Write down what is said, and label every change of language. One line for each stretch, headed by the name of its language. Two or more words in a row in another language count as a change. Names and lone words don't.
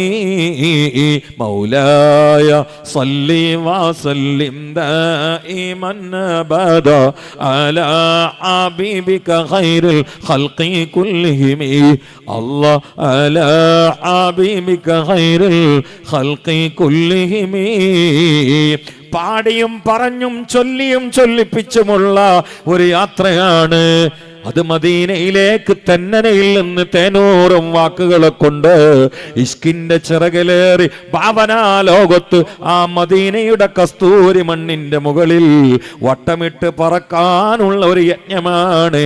Arabic: مولاي صل وسلم دائما ابدا على حبيبك خير الخلق كلهم الله على حبيبك خير الخلق كلهم
Malayalam: പാടിയും പറഞ്ഞും ചൊല്ലിയും ചൊല്ലിപ്പിച്ചുമുള്ള ഒരു യാത്രയാണ് അത്. മദീനയിലേക്ക് തെന്നനയിൽ നിന്ന് തേനൂറും വാക്കുകളെ കൊണ്ട് ഇഷ്കിന്റെ ചിറകിലേറി ഭാവനാ ലോകത്ത് ആ മദീനയുടെ കസ്തൂരി മണ്ണിന്റെ മുകളിൽ വട്ടമിട്ട് പറക്കാനുള്ള ഒരു യജ്ഞമാണ്.